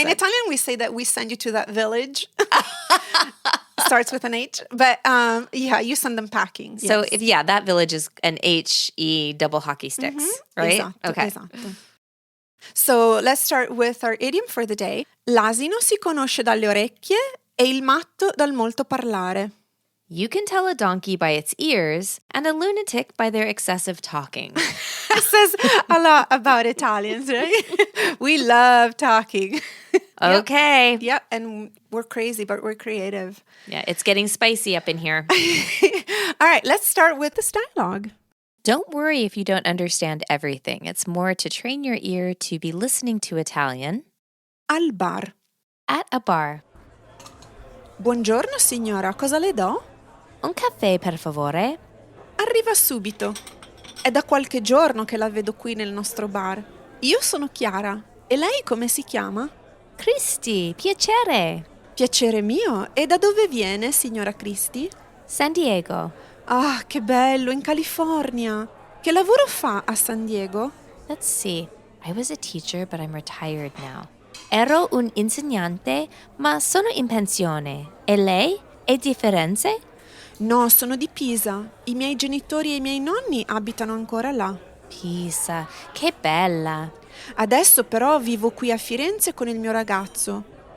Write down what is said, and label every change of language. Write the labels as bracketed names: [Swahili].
[English] In Italian we say that we send you to that village. Starts with an H, but you send them packing. So if that village is an H-E double hockey sticks, right? [Italian] Esatto, [English] okay. [Italian] Esatto. [English] So let's start with our idiom for the day. [Italian] L'asino si conosce dalle orecchie e il matto dal molto parlare. [English] You can tell a donkey by its ears and a lunatic by their excessive talking. That says a lot about Italians, right? We love talking. Okay. Yep, and we're crazy, but we're creative. Yeah, it's getting spicy up in here. All right, let's start with this dialogue. Don't worry if you don't understand everything. It's more to train your ear to be listening to Italian. [Italian] Al bar. [English] At a bar. [Italian] Buongiorno signora, cosa le do? Un caffè, per favore. Arriva subito. È da qualche giorno che la vedo qui nel nostro bar. Io sono Chiara. E lei come si chiama? Cristi, piacere. Piacere mio. E da dove viene, signora Cristi? San Diego. Ah, che bello, in California. Che lavoro fa a San Diego? [English] Let's see. I was a teacher, but I'm retired now. [Italian] Ero un insegnante, ma sono in pensione. E lei? È differenze? No, sono di Pisa. I miei genitori e i miei nonni abitano ancora là. Pisa, che bella. Adesso però vivo qui a Firenze con il mio ragazzo.